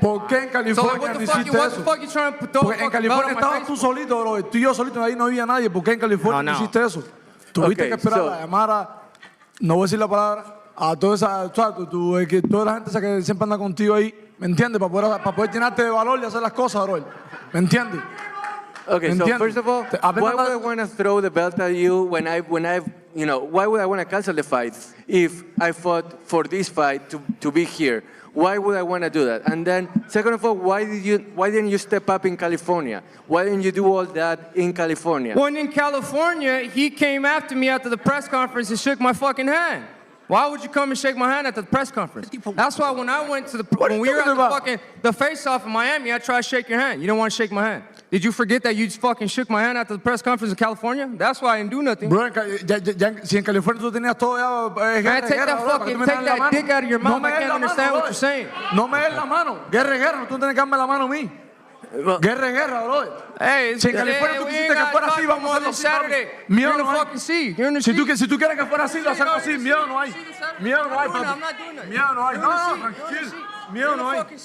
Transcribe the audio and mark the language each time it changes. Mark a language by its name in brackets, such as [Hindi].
[Spanish] ¿Por qué en California no hiciste eso? Porque en California estabas tú solito, bro. Tú y yo solitos, ahí no había nadie. ¿Por qué en California no hiciste eso? Tuviste que esperar a llamar a, no voy a decir la palabra, a toda esa, que toda la gente esa que siempre anda contigo ahí, ¿me entiendes? Para poder llenarte de valor y hacer las cosas, bro. ¿Me entiendes? [English] Okay, so first of all, why would I want to throw the belt at you when I've, you know, why would I want to cancel the fight if I fought for this fight to be here? Why would I want to do that? And then, second of all, why didn't you step up in California? Why didn't you do all that in California? When in California, he came after me after the press conference and shook my fucking hand. Why would you come and shake my hand at the press conference? That's why when I went to when we were at the face-off in Miami, I tried to shake your hand. You didn't want to shake my hand. Did you forget that you just fucking shook my hand after the press conference in California? That's why I didn't do nothing. [Spanish] Bro, si en California tú tenías todo ya, [English] man, take that dick out of your mouth. I can't understand what you're saying. [Spanish] No me des la mano. Guerra, tú tienes que darme la mano a mí. Guerra, bro. Hey, si en California tú quisiste que fuera así, vamos a hacerlo así. Miedo no hay. Si tú quieres que fuera así, lo hacemos así. Miedo no hay. Miedo no hay, papi. Miedo no hay. No, tranquilo. Miedo no hay.